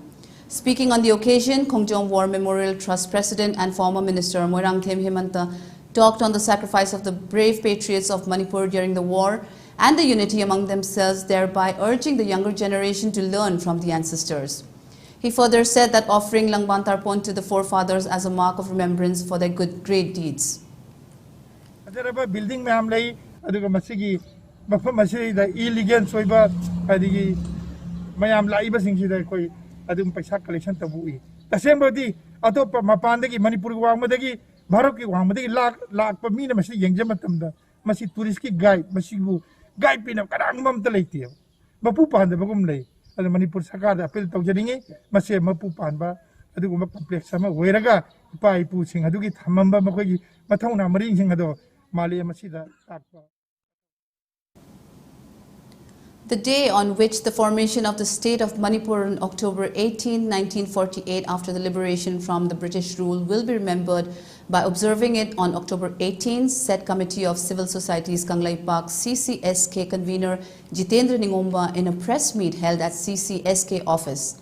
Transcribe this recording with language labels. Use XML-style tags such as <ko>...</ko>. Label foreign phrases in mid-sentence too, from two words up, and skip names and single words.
<en>Speaking on the occasion, Kongjom War Memorial Trust President and former Minister Moirangthim Hemanta talked on the sacrifice of the brave patriots of Manipur during the war and the unity among themselves, thereby urging the younger generation to learn from the ancestors. He further said that offering Langban Tarpon to the forefathers as a mark of remembrance for their great deeds.</en> <mni>Building mamlay aduga masigi mafam masida illegal soiba adigi mayam laiba singsida koi adum paisa collection tabui tasembadi atop mapandagi Manipur wangmadagi Bharat ki wangmadagi lak pa mina masi yengja matamda masi tourist ki guide masibu guide pina karang mamta leiti mapu panda bagum lei adu Manipur sarkar da appeal tawjaringi masi mapu panba aduga complex sama weraga pai pu sing adugi thamamba makogi mathona maring sing ado mali masida takpa.</mni> <en>The day on which the formation of the state of Manipur on October 18, 1948, after the liberation from the British rule, will be remembered by observing it on October 18. Said Committee of Civil Societies Kanglai Park CCSK convener Jitendra Ningomba in a press meet held at CCSK office.</en>